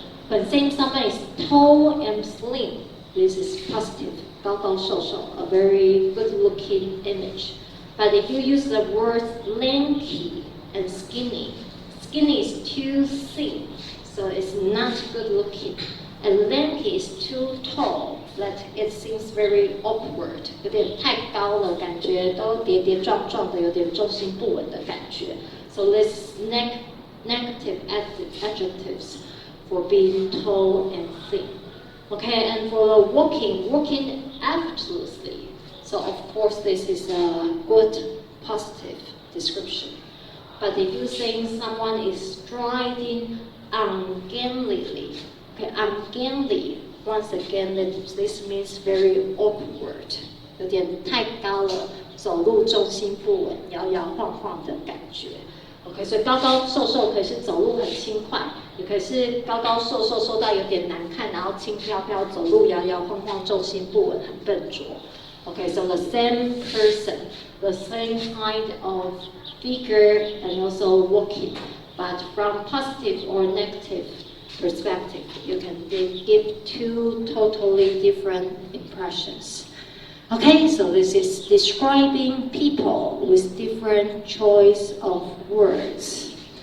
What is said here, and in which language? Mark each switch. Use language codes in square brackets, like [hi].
[en] When saying someone is tall and slim, this is positive, [zh] 高高瘦瘦, [en] a very good-looking image. But if you use the words lanky and skinny, skinny is too thin, so it's not good-looking. And lanky is too tall, that it seems very awkward. [zh] 有点太高了，感觉都跌跌撞撞的，有点重心不稳的感觉。 [en] So this negative adjectives for being tall and thin. Okay, and for the walking effortlessly. So of course this is a good positive description. But if you're saying someone is striding ungainlily, okay, ungainly, once again this means very awkward. [zh] 有点太高了，走路重心不稳，摇摇晃晃的感觉。 OK， 所以高高瘦瘦可以是走路很轻快，也可以是高高瘦瘦瘦到有点难看，然后轻飘飘走路摇摇晃晃，重心不稳，很笨拙。 [en] Okay, so the same person, the same kind of figure and also walking, but from positive or negative perspective. You can give two totally different impressions. Okay, so this is describing people with different choice of words.